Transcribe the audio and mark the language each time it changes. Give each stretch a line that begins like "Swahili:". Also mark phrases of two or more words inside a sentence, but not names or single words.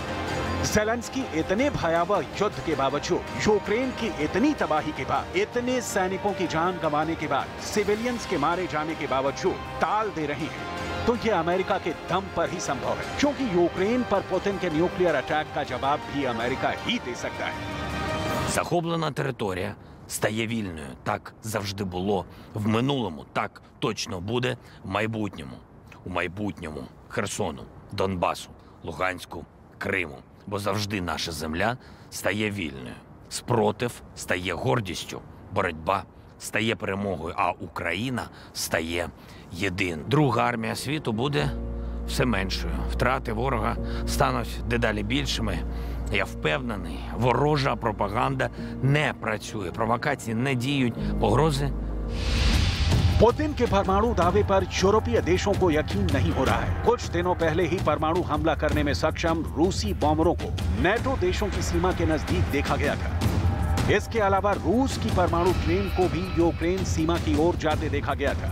Hindi: ज़ेलेंस्की इतने भयावह युद्ध के बावजूद, यूक्रेन की इतनी तबाही के बाद, इतने सैनिकों की जान गंवाने के बाद, सिविलियंस के मारे जाने के बावजूद टाल दे रहे हैं। तो ये अमेरिका के दम पर ही संभव है, क्योंकि यूक्रेन पर पुतिन के
English: nuclear attack
Hindi: का जवाब भी अमेरिका ही दे सकता है।
Ukrainian: Захоплена територія стає вільною. Так завжди було в минулому, так точно буде в майбутньому. У майбутньому Херсону, Донбасу, Луганську, Криму. Бо завжди наша земля стає вільною. Спротив стає гордістю, боротьба стає перемогою, а Україна стає єдиною. Друга армія світу буде все меншою. Втрати ворога стануть дедалі більшими. Я впевнений, ворожа пропаганда не працює, провокації не діють, погрози.
Hindi: पुतिन के परमाणु दावे पर यूरोपीय देशों को यकीन नहीं हो रहा है। कुछ दिनों पहले ही परमाणु हमला करने में सक्षम रूसी बॉम्बरों को नेटो देशों की सीमा के नजदीक देखा गया था। इसके अलावा रूस की परमाणु ट्रेन को भी यूक्रेन सीमा की ओर जाते देखा गया था।